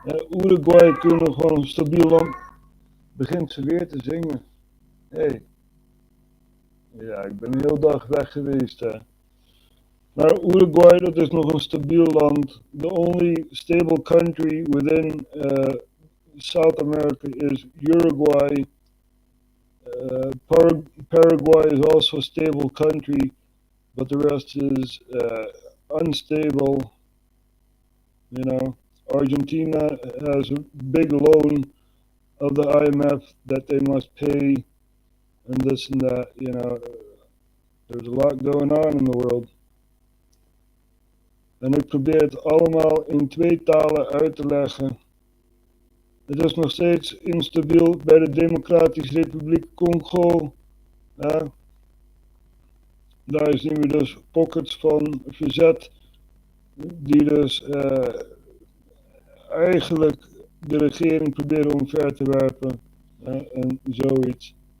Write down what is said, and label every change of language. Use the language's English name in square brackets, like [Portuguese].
[Dutch] Uruguay kunnen gewoon een stabiel land. Begint ze weer te zingen. Hey. Ja, ik ben een hele dag weg geweest. Hè. Maar Uruguay, dat is nog een stabiel land. [English] The only stable country within South America is Uruguay. Paraguay is also a stable country, but the rest is unstable. You know, Argentina has a big loan of the IMF that they must pay, and this and that. You know, there's a lot going on in the world. [Dutch] En ik probeer het allemaal in 2 talen uit te leggen. Het is nog steeds instabiel bij de Democratische Republiek Congo. daar zien we dus pockets van verzet die dus eigenlijk de regering proberen omver te werpen en zoiets.